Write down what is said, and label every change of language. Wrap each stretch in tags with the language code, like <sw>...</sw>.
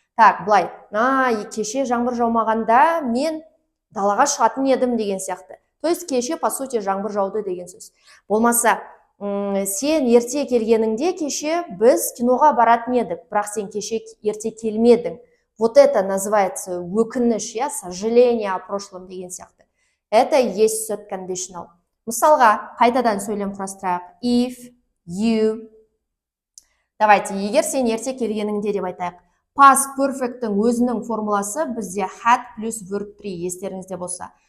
<ru>Так,</ru> <kk>былай, кеше жаңбыр жаумағанда мен далаға шығатын едім деген сияқты.</kk> <ru>То есть</ru> <kk>кеше</kk> <ru>по сути</ru> <kk>жаңбыр жауды деген сөз. Болмаса, сен ерте келгеніңде кеше біз киноға баратын едік, бірақ сен кеше ерте келмедің.</kk> <ru>Вот это называется өкініш, я, сожаление о прошлом</ru> <kk>деген сияқты.</kk> <ru>Это есть</ru> <en>third conditional.</en> <kk>Мысалға, қайтадан сөйлем құрастырайық.</kk> <en>If you.</en> <ru>Давайте,</ru> <kk>егер сен ерте келгеніңде деп айтайық. Past perfect'тің өзінің формуласы бізде had плюс verb 3, естеріңізде болса.</kk>